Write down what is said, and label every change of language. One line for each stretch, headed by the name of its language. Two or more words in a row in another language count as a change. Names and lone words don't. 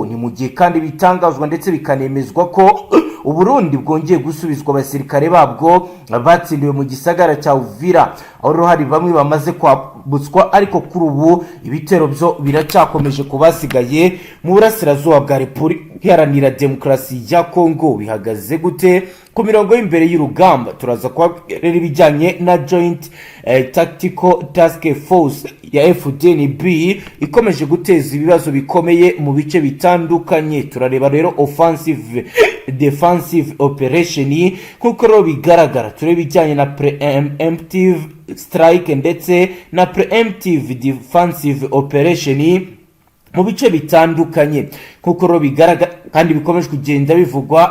Kinyarwanda: Ni mu gihe kandi bitangazwa ndetse bikanemezwa ko Uburundi bwongeye gusubizwa abasirikare babwo batsindiwe mu gisagara cya Uvira, aho hari bamwe bamaze kwabutswa, ariko kuri ubu ibitero byo biracyakomeje kubasigaye mu burasirazuba bwa Repubulika Iharanira Demokarasi ya Congo. Bihagaze gute ku mirongo y'imbere y'urugamba? Turaza kubabwira ibijyanye na Joint Tactical Task Force ya Fdnb ikomeje guteza ibibazo bikomeye mu bice bitandukanye. Turareba rero
English: offensive defensive operation
Kinyarwanda: kuko ro bigaragara. Tureba ibijyanye na
English: preemptive strike
Kinyarwanda: ndetse na
English: preemptive defensive operation
Kinyarwanda: mu bice bitandukanye kuko ro bigaragara kandi bikomeje kugenda bivugwa.